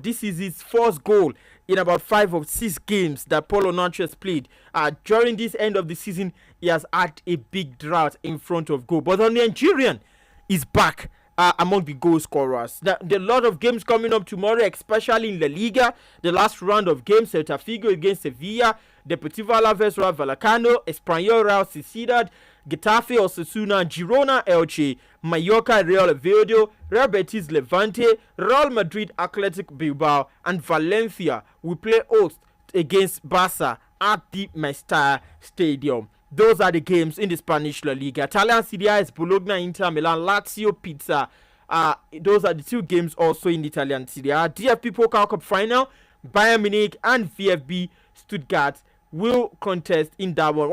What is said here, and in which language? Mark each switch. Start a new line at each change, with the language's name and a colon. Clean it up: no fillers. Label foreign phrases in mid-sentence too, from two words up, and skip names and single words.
English: This is his first goal in about 5 of 6 games that Paul Onuachu has played. During this end of the season, he has had a big drought in front of goal. But on the Nigerian, is back among the goal scorers. There are a lot of games coming up tomorrow, especially in La Liga. The last round of games, Celta Vigo against Sevilla, Deportivo Alaves, Rayo Vallecano, Espanyol, Real Sociedad, Getafe, Osasuna, Girona, Elche, Mallorca, Real Oviedo, Real Betis, Levante, Real Madrid, Athletic Bilbao, and Valencia will play host against Barca at the Mestalla Stadium. Those are the games in the Spanish La Liga. Italian Serie A is Bologna, Inter Milan, Lazio, Pizza. Those are the two games also in the Italian Serie A. DFB Pokal Cup final, Bayern Munich and VfB Stuttgart will contest in that one.